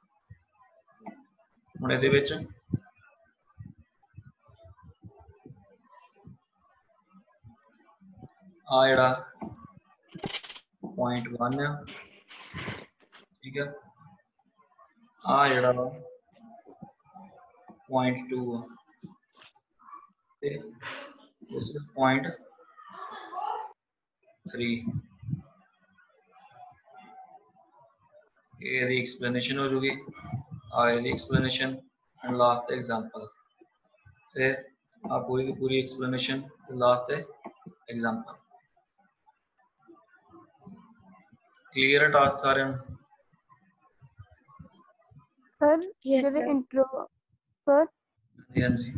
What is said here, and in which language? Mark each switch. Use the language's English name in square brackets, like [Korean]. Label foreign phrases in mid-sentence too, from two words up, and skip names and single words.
[Punjabi] ਹੁਣ ਇਹਦੇ ਵਿੱਚ ਆ ਜਿਹੜਾ ਪੁਆਇੰਟ 1 ਆ ਠੀਕ ਆ ਆ ਜਿਹੜਾ point 2 ਤੇ [English] this is point 3 [Punjabi] ਇਹਦੀ explanation ਹੋ ਜੂਗੀ ਆ ਇਹਦੀ [English] explanation and last the example [Punjabi] ਫਿਰ ਆ ਪੂਰੀ ਦੀ ਪੂਰੀ explanation ਤੇ last ਤੇ [English] example clear [Punjabi] ਹੈ task ਸਾਰਿਆਂ ਨੂੰ ਸਰ [English] Yes, [Punjabi] ਜਿਹੜੇ [English] sir. intro sir [Punjabi] ਹਾਂਜੀ